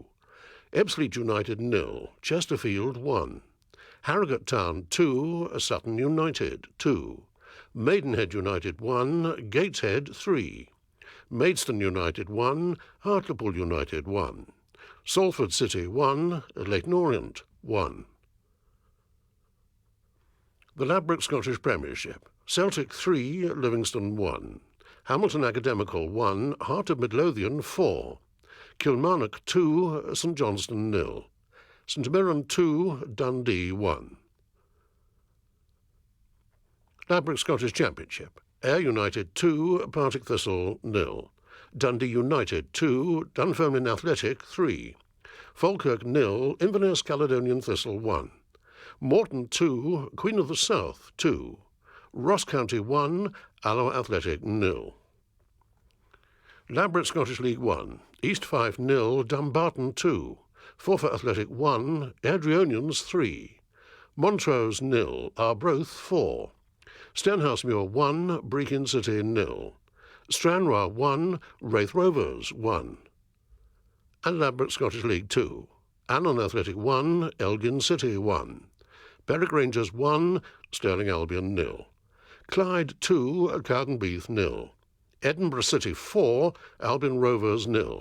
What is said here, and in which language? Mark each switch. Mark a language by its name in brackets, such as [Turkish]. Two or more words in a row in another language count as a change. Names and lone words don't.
[English] Ebbsfleet United 0, Chesterfield 1. Harrogate Town 2, Sutton United 2. Maidenhead United 1, Gateshead 3. Maidstone United 1, Hartlepool United 1. Salford City 1, Leyton Orient 1. The Ladbroke Scottish Premiership. Celtic 3, Livingston 1. Hamilton Academical 1, Heart of Midlothian 4. Kilmarnock 2, St Johnstone 0. St Mirren 2, Dundee 1. Ladbroke Scottish Championship. Ayr United 2, Partick Thistle 0. Dundee United 2, Dunfermline Athletic 3. Falkirk 0, Inverness Caledonian Thistle 1. Morton 2, Queen of the South 2. Ross County 1, Alloa Athletic 0. Ladbroke Scottish League 1, East Fife 0, Dumbarton 2. Forfar Athletic 1, Adrionians 3. Montrose 0, Arbroath 4. Stenhousemuir 1, Brechin City 0. Stranraer 1, Wraith Rovers 1. And Ladbroke Scottish League 2, Annan Athletic 1, Elgin City 1. Berwick Rangers 1, Stirling Albion 0. Clyde 2, Cowdenbeath 0. Edinburgh City 4, Albion Rovers 0.